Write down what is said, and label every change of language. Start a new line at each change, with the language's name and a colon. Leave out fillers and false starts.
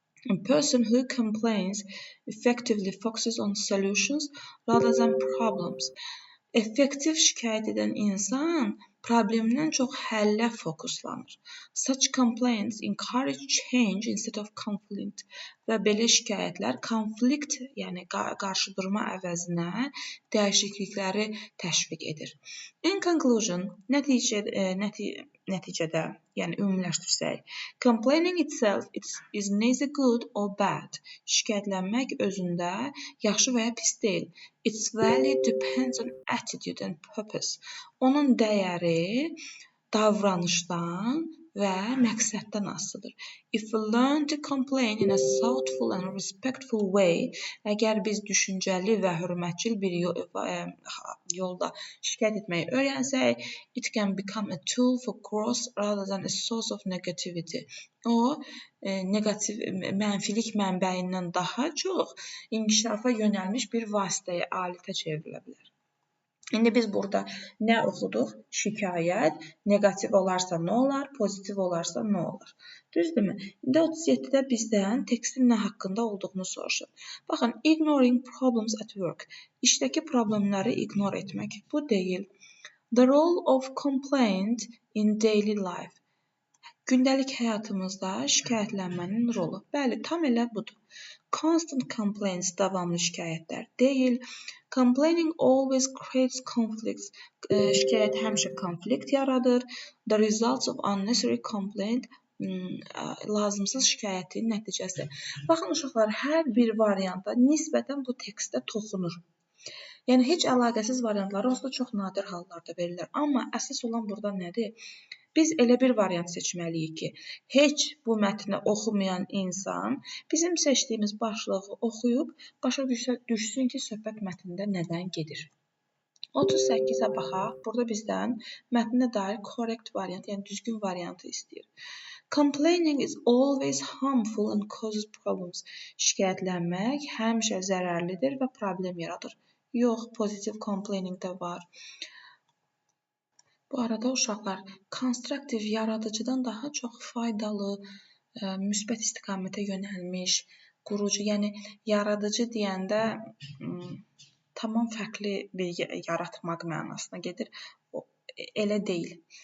English: A person who complains effectively focuses on solutions rather than problems.
Azerbaijani: Effektiv şikayət edən insan problemdən çox həllə fokuslanır.
English: Such complaints encourage change instead of conflict.
Azerbaijani: Və belə şikayətlər konflikt, yəni qarşıdurma əvəzinə dəyişiklikləri təşviq edir.
English: In conclusion,
Azerbaijani: nəticədə, yəni ümumiləşdirsək,
English: complaining itself is neither good or bad.
Azerbaijani: Şikayətlənmək özündə yaxşı və ya pis deyil.
English: Its value depends on attitude and purpose.
Azerbaijani: Onun dəyəri davranışdan və məqsəddən asılıdır.
English: If we learn to complain in a thoughtful and respectful way,
Azerbaijani: əgər biz düşüncəli və hörmətcil bir yolda şikayət etməyi öyrənsək,
English: it can become a tool for growth rather than a source of negativity.
Azerbaijani: O, negativ, mənfilik mənbəyindən daha çox inkişafa yönəlmiş bir vasitəyə, alətə çevrilə bilər. İndi biz burada nə oxuduq? Şikayət negativ olarsa nə olar, pozitiv olarsa nə olar? Düzdürmü? İndi 37-də bizdən tekstin nə haqqında olduğunu soruşur. Baxın,
English: ignoring problems at work.
Azerbaijani: İşdəki problemləri ignor etmək. Bu deyil.
English: The role of complaint in daily life.
Azerbaijani: Gündəlik həyatımızda şikayətlənmənin rolu. Bəli, tam elə budur.
English: Constant complaints,
Azerbaijani: davamlı şikayətlər deyil.
English: Complaining always creates conflicts.
Azerbaijani: Şikayət həmişə konflikt yaradır.
English: The results of unnecessary complaint,
Azerbaijani: lazımsız şikayətin nəticəsi. Baxın uşaqlar, hər bir varianta nisbətən bu tekstdə toxunur. Yəni heç əlaqəsiz variantları onsuz da çox nadir hallarda verirlər. Amma əsas olan burada nədir? Biz elə bir variant seçməliyik ki, heç bu mətni oxumayan insan bizim seçdiyimiz başlığı oxuyub başa düşsün ki, söhbət mətndə nədən gedir. 38-ə baxaq. Burada bizdən mətnə dair correct variant, yəni düzgün variantı istəyir.
English: Complaining is always harmful and causes problems.
Azerbaijani: Şikayətlənmək həmişə zərərlidir və problem yaradır. Yox, pozitiv complaining də var. Bu arada uşaqlar, konstruktiv yaradıcıdan daha çox faydalı, müsbət istiqamətə yönəlmiş, qurucu, yəni yaradıcı deyəndə tamam fərqli bir yaratmaq mənasına gedir. Elə deyil.